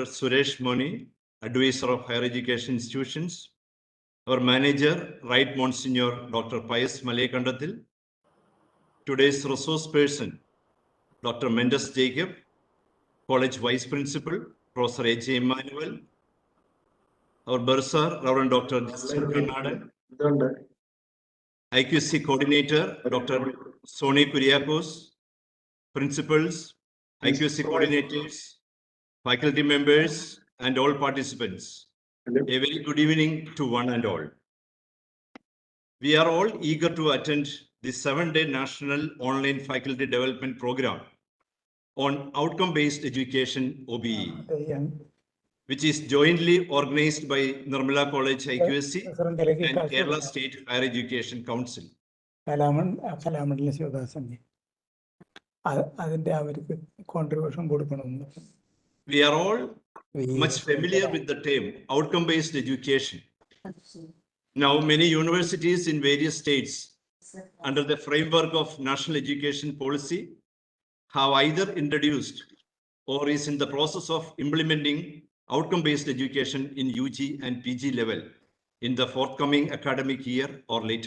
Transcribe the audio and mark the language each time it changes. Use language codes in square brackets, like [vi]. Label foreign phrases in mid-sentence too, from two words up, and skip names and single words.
[en] Suresh Mony, advisor of higher education institutions. Our manager, Right Monsignor Dr. Pius Malekandathil. Today's resource person, Dr.Mendus Jacob, College Vice Principal, Professor 𝐂𝐲𝐫𝐬𝐴𝐻𝐿. Our bursar, Reverend Dr. Kannadan. IQC Coordinator, Dr. Sony Kuriakos. Principals, IQC coordinators, faculty members, and all participants. A very good evening to one and all. We are all eager to attend the 7-day National Online Faculty Development Program on Outcome-Based Education OBE, which is jointly organized by Nirmala College IQSC and Kerala State Higher Education Council. [ml] കലാമണ്ഡലം ശിവദാസന്റെ അതിന്റെ അവർക്ക് കോൺട്രിബ്യൂഷൻ കൊടുക്കണമെന്ന്. [en] We are all much familiar with the term outcome-based education. Now, many universities in various states, under the framework of National Education Policy, have either introduced or is in the process of implementing outcome-based education in UG and PG level in the forthcoming academic year or later.